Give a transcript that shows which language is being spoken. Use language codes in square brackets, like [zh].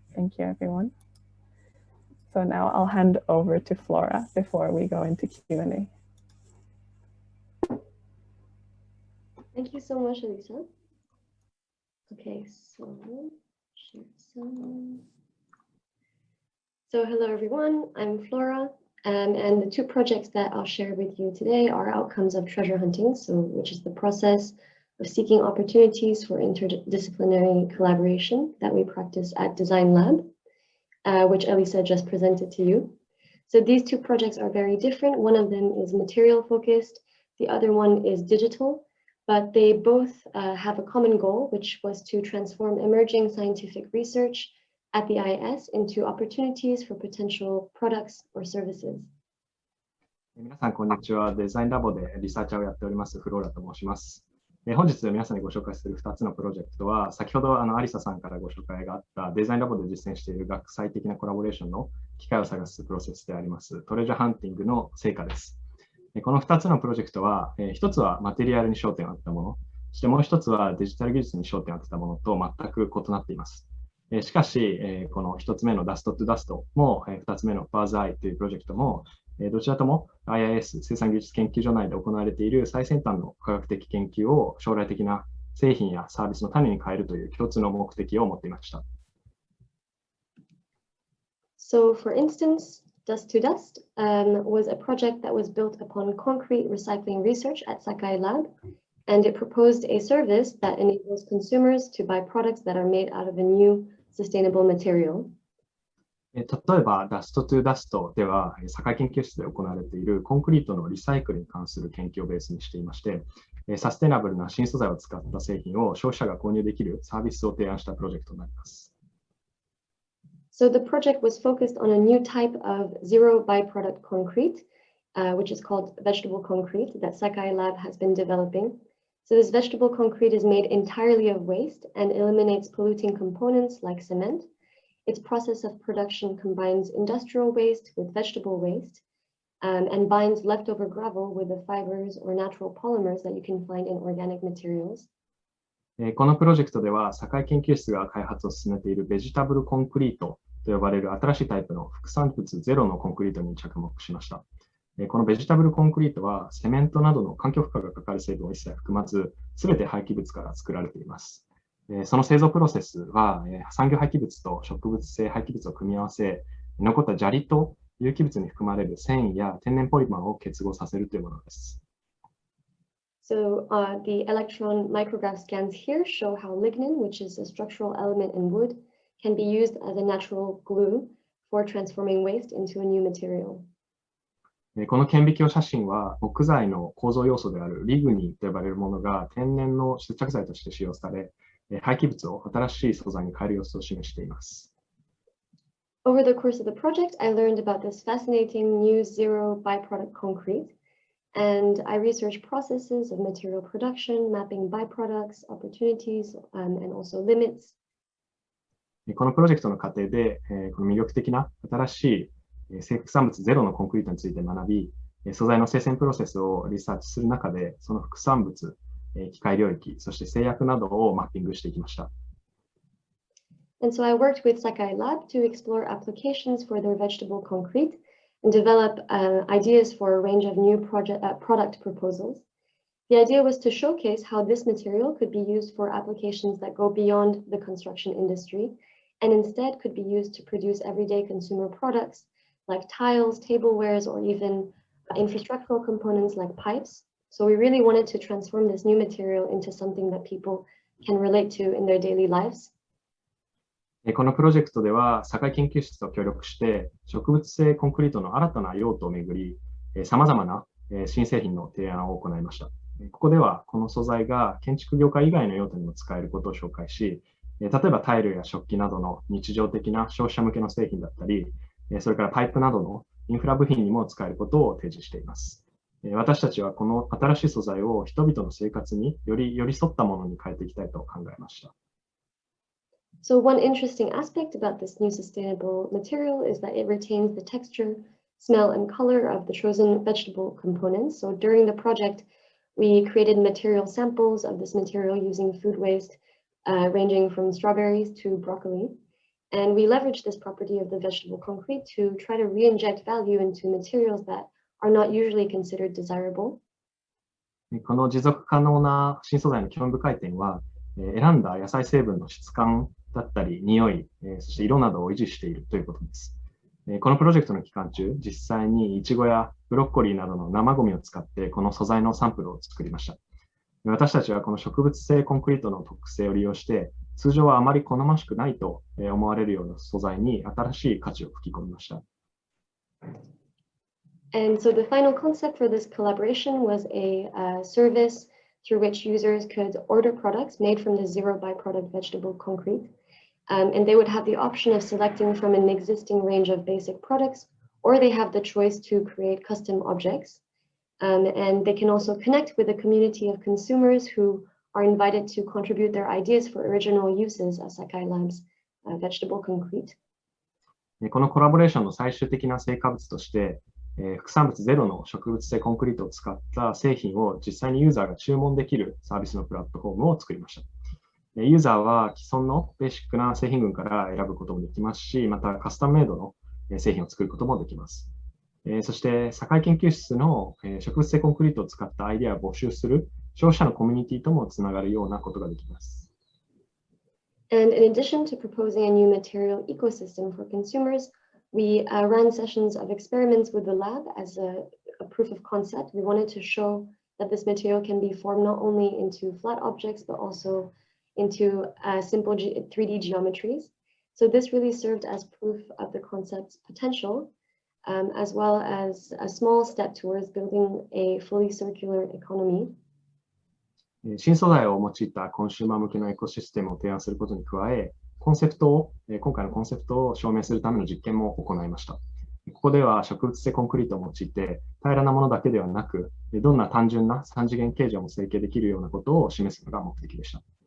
[en] Thank you, everyone. So now I'll hand over to Flora before we go into Q&A. Thank you so much, Elisa. Okay, so share some. So hello, everyone. I'm Flora. And the two projects that I'll share with you today are outcomes of treasure hunting, which is the process of seeking opportunities for interdisciplinary collaboration that we practice at Design Lab, which Elisa just presented to you. So these two projects are very different. One of them is material focused, the other one is digital, but they both have a common goal, which was to transform emerging scientific research at the IS into opportunities for potential products or services. [ja] 皆さん、こんにちは。デザインラボでリサーチャーをやっております、フローラと申します。本日皆さんにご紹介する2つのプロジェクトは、先ほどアリサさんからご紹介があったデザインラボで実践している学際的なコラボレーションの機会を探すプロセスであります、トレジャーハンティングの成果です。この2つのプロジェクトは、1つはマテリアルに焦点を当てたもの、そしてもう1つはデジタル技術に焦点を当てたものと全く異なっています。しかし、この1つ目の Dust to Dust も、2つ目の Birds Eye というプロジェクトも、どちらとも IIS 生産技術研究所内で行われている最先端の科学的研究を将来的な製品やサービスの種に変えるという共通の目的を持っていました。 [en] So for instance, Dust to Dust was a project that was built upon concrete recycling research at Sakai Lab. And it proposed a service that enables consumers to buy products that are made out of a new sustainable material. [ja] 例えば、Dust to Dust では、堺研究室で行われているコンクリートのリサイクルに関する研究をベースにしていまして、サステナブルな新素材を使った製品を消費者が購入できるサービスを提案したプロジェクトになります。 [en] So the project was focused on a new type of zero byproduct concrete, which is called vegetable concrete that Sakai Lab has been developing. So this vegetable concrete is made entirely of waste and eliminates polluting components like cement. Its process of production combines industrial waste with vegetable waste and binds leftover gravel with the fibers or natural polymers that you can find in organic materials. [ja] このプロジェクトでは、堺研究室が開発を進めているベジタブルコンクリートと呼ばれる新しいタイプの副産物ゼロのコンクリートに着目しました。このベジタブルコンクリートはセメントなどの環境負荷がかかる成分を一切含まず、すべて廃棄物から作られています。その製造プロセスは産業廃棄物と植物性廃棄物を組み合わせ、残った砂利と有機物に含まれる繊維や天然ポリマーを結合させるというものです。 [en] So the electron micrograph scans here show how lignin, which is a structural element in wood, can be used as a natural glue for transforming waste into a new material. [ja] この顕微鏡写真は木材の構造要素であるリグニンと呼ばれるものが天然の接着剤として使用され、廃棄物を新しい素材に変える様子を示しています。 [en] Over the course of the project, I learned about this fascinating new zero byproduct concrete, and I researched processes of material production, mapping byproducts, opportunities, and also limits. [ja] このプロジェクトの過程で、この魅力的な新しい副産物ゼロのコンクリートについて学び、素材の生鮮プロセスをリサーチする中で、その副産物、機械領域、そして製薬などをマッピングしていきました。 [en] And so I worked with Sakai Lab to explore applications for their vegetable concrete and develop ideas for a range of new product proposals. The idea was to showcase how this material could be used for applications that go beyond the construction industry and instead could be used to produce everyday consumer products like tiles, tablewares, or even infrastructural components like pipes. So we really wanted to transform this new material into something that people can relate to in their daily lives. [ja] このプロジェクトでは、堺研究室と協力して、植物性コンクリートの新たな用途をめぐり、様々な新製品の提案を行いました。ここでは、この素材が建築業界以外の用途にも使えることを紹介し、例えばタイルや食器などの日常的な消費者向けの製品だったり、それからパイプなどのインフラ部品にも使えることを提示しています。私たちはこの新しい素材を人々の生活により寄り添ったものに変えていきたいと考えました。 [en] So one interesting aspect about this new sustainable material is that it retains the texture, smell, and color of the chosen vegetable components. So during the project, we created material samples of this material using food waste, ranging from strawberries to broccoli. And we leveraged this property of the vegetable concrete to try to re-inject value into materials that are not usually considered desirable. [ja] この持続可能な新素材の興味深い点は、選んだ野菜成分の質感だったり、匂い、そして色などを維持しているということです。このプロジェクトの期間中、実際にイチゴやブロッコリーなどの生ゴミを使ってこの素材のサンプルを作りました。私たちはこの植物性コンクリートの特性を利用して、通常はあまり好ましくないと思われるような素材に新しい価値を吹き込みました。 [en] And so the final concept for this collaboration was a service through which users could order products made from the zero byproduct vegetable concrete. And they would have the option of selecting from an existing range of basic products, or they have the choice to create custom objects. And they can also connect with a community of consumers who are invited to contribute their ideas for original uses of Sakai Lab's vegetable concrete. [ja] このコラボレーションの最終的な成果物として、副産物ゼロの植物性コンクリートを使った製品を実際にユーザーが注文できるサービスのプラットフォームを作りました。ユーザーは既存のベーシックな製品群から選ぶこともできますし、またカスタムメイドの製品を作ることもできます。そして、堺研究室の植物性コンクリートを使ったアイデアを募集する消費者のコミュニティともつながるようなことができます。 [en] And in addition to proposing a new material ecosystem for consumers, we ran sessions of experiments with the lab as a proof of concept. We wanted to show that this material can be formed not only into flat objects, but also into simple 3D geometries. So this really served as proof of the concept's potential, as well as a small step towards building a fully circular economy. [ja] 新素材を用いたコンシューマー向けのエコシステムを提案することに加え、今回のコンセプトを証明するための実験も行いました。ここでは植物性コンクリートを用いて、平らなものだけではなく、どんな単純な3次元形状も成形できるようなことを示すのが目的でした。